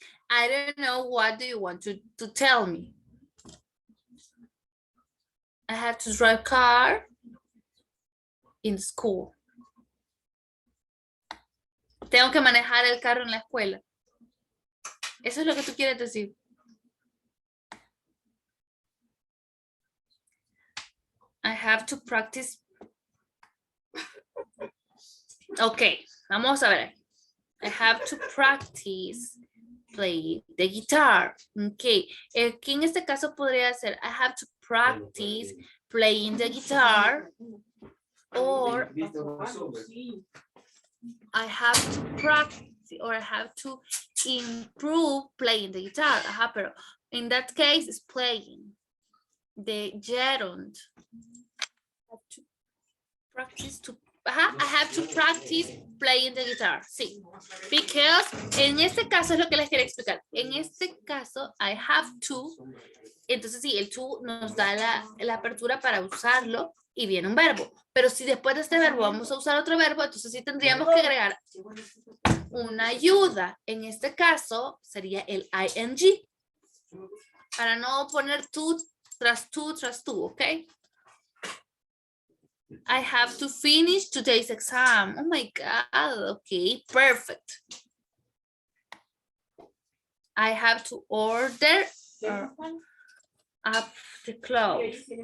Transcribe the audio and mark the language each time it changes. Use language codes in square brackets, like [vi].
[en] I don't know, what do you want to tell me? I have to drive a car in school. [es] Tengo que manejar el carro en la escuela. Eso es lo que tú quieres decir. [en] I have to practice. [es] Okay, vamos a ver. [en] I have to practice play the guitar. Okay, [es] aquí en este caso podría ser [en] I have to practice playing the guitar, or I have to practice, or I have to improve playing the guitar. [es] Ajá, pero [en] in that case it's playing the gerund. I have to practice playing the guitar. [es] Sí, [en] because [es] en este caso es lo que les quería explicar. En este caso, [en] I have to. [es] Entonces sí, el to nos da la apertura para usarlo y viene un verbo. Pero si después de este verbo vamos a usar otro verbo, entonces sí tendríamos que agregar una ayuda. En este caso sería el ing. Para no poner to tras to, ¿ok? [en] I have to finish today's exam. Oh my God, okay, perfect. I have to order up the clothes.